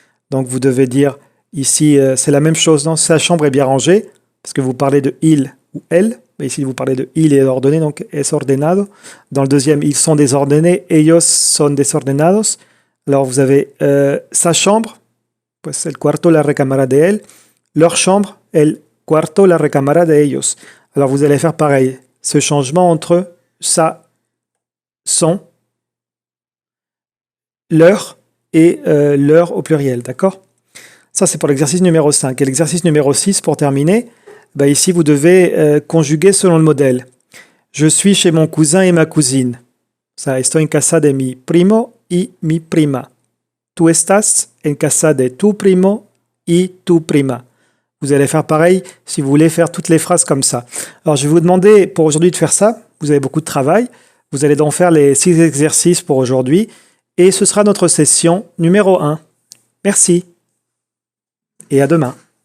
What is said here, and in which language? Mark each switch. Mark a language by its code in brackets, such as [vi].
[fr] Donc vous devez dire ici, c'est la même chose, non? « Sa chambre est bien rangée », parce que vous parlez de « il » ou « elle ». Ici, vous parlez de « il est ordonné », donc « [es] es ordenado [fr] ». Dans le deuxième, « ils sont désordonnés »,« [es] ellos son desordenados ». [fr] Alors, vous avez sa chambre, [es] pues el cuarto, la recámara de él. [fr] Leur chambre, [es] el cuarto, la recámara de ellos. [fr] Alors, vous allez faire pareil. Ce changement entre sa, son, leur et leur au pluriel, d'accord? Ça, c'est pour l'exercice numéro 5. Et l'exercice numéro 6, pour terminer, ici, vous devez conjuguer selon le modèle. Je suis chez mon cousin et ma cousine. [es] Ça, estoy en casa de mi primo y mi prima. Tu estás en casa de tu primo y tu prima. [fr] Vous allez faire pareil si vous voulez faire toutes les phrases comme ça. Alors, je vais vous demander pour aujourd'hui de faire ça. Vous avez beaucoup de travail. Vous allez donc faire les 6 exercices pour aujourd'hui. Et ce sera notre session numéro 1. Merci. Et à demain.